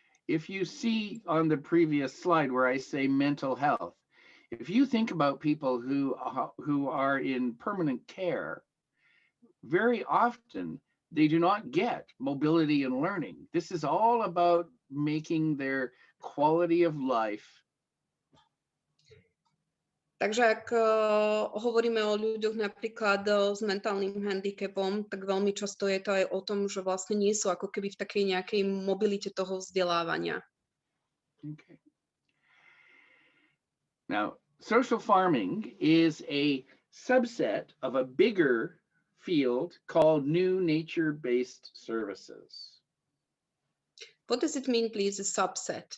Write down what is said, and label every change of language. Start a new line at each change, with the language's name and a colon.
English: If you see on the previous slide where I say mental health, if you think about people who are in permanent care, very often they do not get mobility and learning. This is all about making their quality of life.
Slovak: Takže ak hovoríme o ľuďoch napríklad s mentálnym handicapom, tak veľmi často je to aj o tom, že vlastne nie sú ako keby v takej nejakej mobilite toho vzdelávania.
English: Okay. Now, social farming is a subset of a bigger field called new nature-based services. What does it mean, please, a subset?